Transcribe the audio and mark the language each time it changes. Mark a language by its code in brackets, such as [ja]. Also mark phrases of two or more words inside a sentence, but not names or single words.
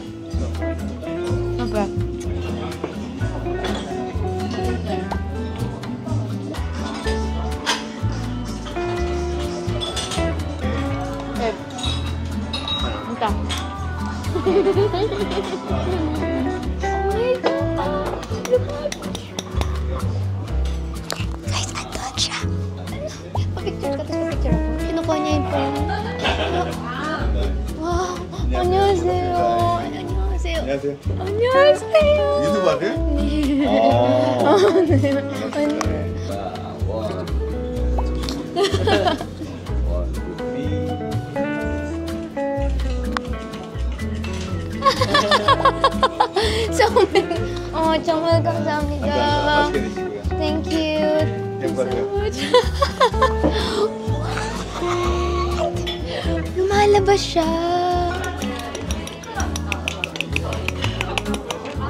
[id] Apa? Entah. [tl] Guys, andun siya. Pa-picture ka, tapos pa-picture ako. Kinukuha niya yung phone. [ko] Wow! 안녕하세요. 안녕하세요. 안녕하세요. 안녕하세요. 유튜브 아들? 네. 정말 감사합니다. 맛있게 드시고요. [en] Thank you. [ko] 행복하세요. [tl] Lumalabas siya.